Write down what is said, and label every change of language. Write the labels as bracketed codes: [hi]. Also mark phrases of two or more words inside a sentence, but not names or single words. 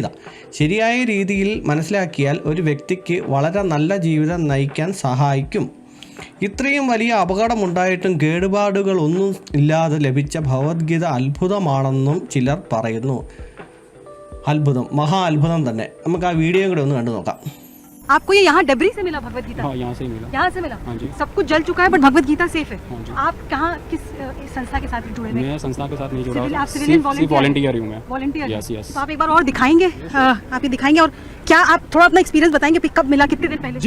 [ml] ശരിയായ രീതിയിൽ മനസ്സിലാക്കിയാൽ ഒരു വ്യക്തിക്ക് വളരെ നല്ല ജീവിതം നയിക്കാൻ സഹായിക്കും. ഇത്രയും വലിയ അപകടമുണ്ടായിട്ടും കേടുപാടുകളൊന്നും ഇല്ലാതെ ലഭിച്ച ഭഗവത്ഗീത അത്ഭുതമാണെന്നും ചിലർ പറയുന്നു. അത്ഭുതം, മഹാ അത്ഭുതം തന്നെ. നമുക്ക് ആ വീഡിയോ കൂടെ ഒന്ന് കണ്ടു നോക്കാം. [hi] आपको ये यहाँ डबरी से मिला भगवत गीता? हाँ, यहाँ से मिला। यहाँ से मिला? हाँ जी। सब कुछ जल चुका है बट भगवत गीता सेफ है। हाँ जी। आप कहाँ किस संस्था के साथ जुड़े हुए? मैं संस्था के साथ नहीं जुड़ा हूँ, आप सिविलियन वॉलंटियर हूँ मैं। वॉलंटियर? [en] यस यस। [hi] तो आप एक बार और दिखाएंगे, आप ये दिखाएंगे और क्या आप थोड़ा अपना एक्सपीरियंस बताएंगे कब मिला, कितने दिन पहले?